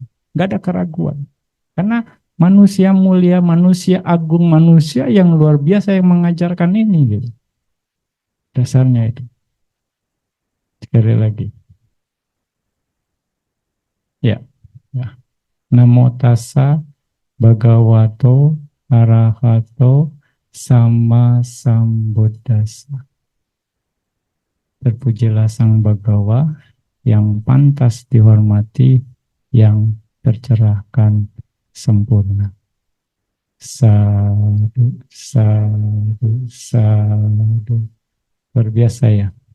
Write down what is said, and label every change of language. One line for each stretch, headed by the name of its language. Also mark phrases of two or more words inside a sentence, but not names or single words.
Indonesian: Nggak ada keraguan. Karena manusia mulia, manusia agung, manusia yang luar biasa yang mengajarkan ini gitu. Dasarnya itu. Sekali lagi. Ya. Ya.
Pali: Namo tassa bhagavato arahato sama sambuddhassa.
Indonesian: Terpujilah Sang Bagawa yang pantas dihormati, yang tercerahkan sempurna.
Pali: Sadu, sadu, sadu.
Indonesian: Luar biasa ya.